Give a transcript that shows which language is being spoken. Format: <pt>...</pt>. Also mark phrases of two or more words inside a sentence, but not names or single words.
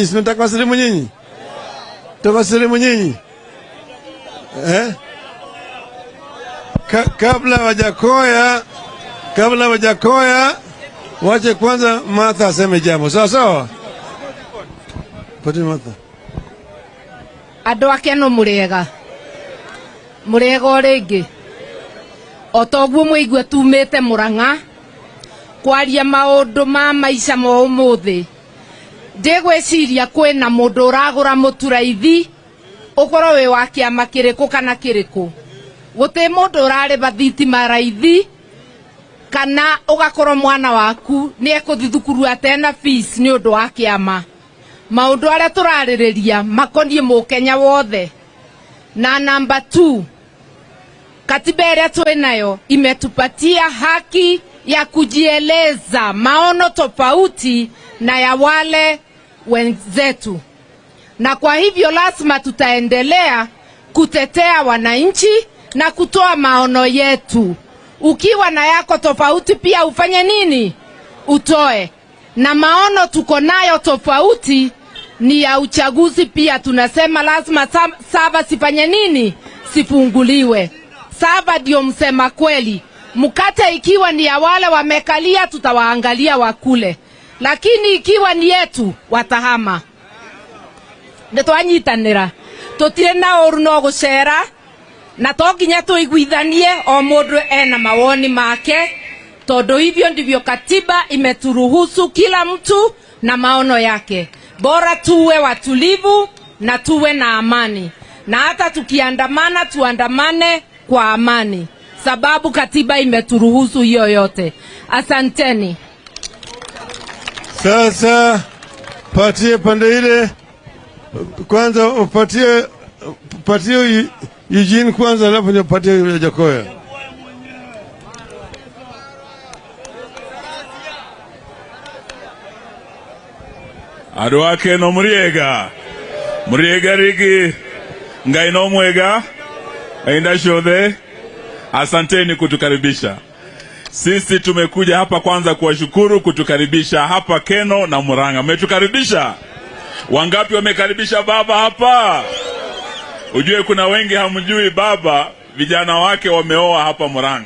<sw>Sinataka wasalimu nyinyi? Tawasalimu nyinyi. Kabla wajakoya wache kwanza Martha aseme jambo. Sawa sawa? Pati Martha.</sw> <ki>Andũ ake no mũrega rĩngĩ otoguo mũigua tumĩte Mũrang'a kwaria maũndũ ma maica ma ũmũthĩ. Ndigwĩciria kwĩna mũndũ ũragũra mũturaithi ũkorwo wĩ wa kĩama kĩrĩkũ kana kĩrĩkũ. Gũtĩ mũndũ ũrarĩba thitima raithi kana ũgakorwo mwana waku nĩ ekũthi thukuru atena fees nĩ ũndũ wa kĩama. Maũndũ arĩa tũrarĩrĩria makoniĩ Mũkenya wothe.</ki> <sw>Na number 2, katiba</sw> <ki>ĩrĩa twĩnayo</ki> <sw>imetupatia haki ya kujieleza maono tofauti na ya wale wenzetu, na kwa hivyo lazima tutaendelea kutetea wananchi na kutoa maono yetu. Ukiwa na yako tofauti pia ufanye nini? Utoe. Na maono tuko nayo tofauti ni ya uchaguzi pia. Tunasema lazima Sava sifanye nini? Sifunguliwe. Sava ndio msema kweli. Mkate ikiwa ni ya wale wamekalia tutawaangalia wakule, lakini ikiwa ni yetu watahama.</sw> <ki>Ndetwanyitanira tutire na oru no gucera na tokinya tuiguithanie o mundu ena mawoni make, tondu</ki> <sw>hivyo ndivyo katiba imeturuhusu kila mtu na maono yake. Bora tuwe watulivu na tuwe na amani, na hata tukiandamana tuandamane kwa amani, sababu katiba imeturuhusu hiyo yote. Asanteni. Sasa patie pande ile kwanza, patie Eugene kwanza, alafu ndio patie Jakoya.</sw> <ki>Andũ ake no mũrĩega rĩngĩ Ngai no mwega aina ciothe.</ki> <sw>Asanteni kutukaribisha. Sisi tumekuja hapa kwanza kuwashukuru kutukaribisha hapa Keno na Murang'a. Mmetukaribisha. Wangapi wamekaribisha baba hapa? Ujue kuna wengi hamjui baba, vijana wake wameoa hapa Murang'a.</sw>